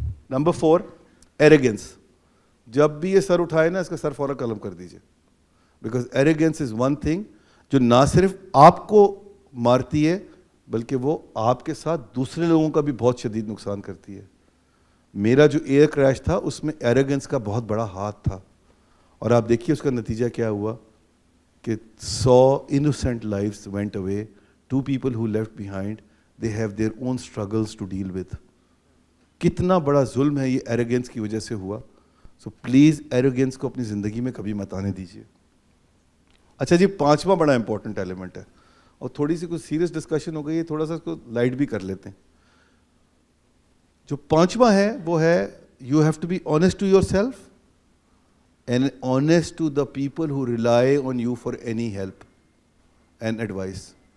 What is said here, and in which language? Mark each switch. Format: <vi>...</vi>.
<ur>Number 4, arrogance. جب بھی یہ سر اٹھائے نا اس کا سر فوراً قلم کر دیجیے,</ur> <en>because arrogance is one thing</en> <ur>جو نہ صرف آپ کو مارتی ہے بلکہ وہ آپ کے ساتھ دوسرے لوگوں کا بھی بہت شدید نقصان کرتی ہے. میرا جو ایئر کریش تھا اس میں ایروگنس کا بہت بڑا ہاتھ تھا, اور آپ دیکھیے اس کا نتیجہ کیا ہوا کہ</ur> <en>100 innocent lives went away. 2 people who left behind, they have their own struggles to deal with.</en> <ur>کتنا بڑا ظلم ہے یہ ایروگنس کی وجہ سے ہوا. سو پلیز ایروگنس کو اپنی زندگی میں کبھی مت آنے دیجیے. اچھا جی, 5واں بڑا امپورٹنٹ ایلیمنٹ ہے, اور تھوڑی سی کچھ سیریس ڈسکشن ہو گئی ہے, تھوڑا سا اس کو لائٹ بھی کر لیتے ہیں. جو 5واں ہے وہ ہے</ur> <en>You have to be honest to yourself and honest to the people who rely on you for any help and advice.</en>